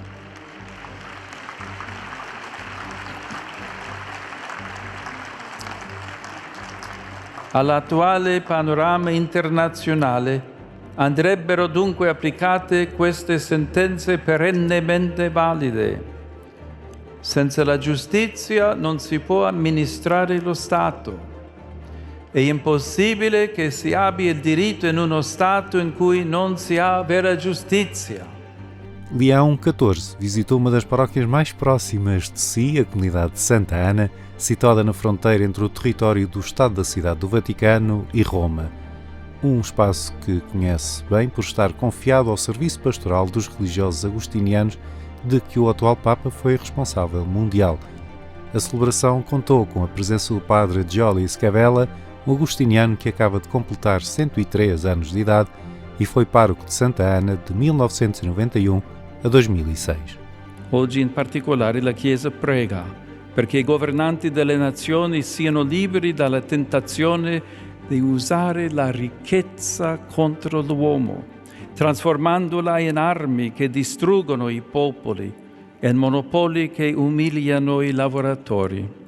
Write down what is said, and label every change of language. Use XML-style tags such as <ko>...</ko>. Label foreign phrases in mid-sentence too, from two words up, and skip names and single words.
<it>All'attuale panorama internazionale andrebbero dunque applicate queste sentenze perennemente valide. Senza la giustizia non si può amministrare lo Stato. È impossibile che si abbia il diritto in uno Stato in cui non si ha vera giustizia.</it> <pt>Leão XIV visitou uma das paróquias mais próximas de si, a comunidade de Santa Ana, situada na fronteira entre o território do Estado da Cidade do Vaticano e Roma. Um espaço que conhece bem por estar confiado ao serviço pastoral dos religiosos agostinianos, de que o atual Papa foi responsável mundial. A celebração contou com a presença do padre Giulio Scavella, um agostiniano que acaba de completar 103 anos de idade e foi pároco de Santa Ana de 1991 a 2006.</pt> <it>Oggi in particolare la Chiesa prega perché i governanti delle nazioni siano liberi dalla tentazione di usare la ricchezza contro l'uomo, trasformandola in armi che distruggono i popoli e in monopoli che umiliano i lavoratori.</it>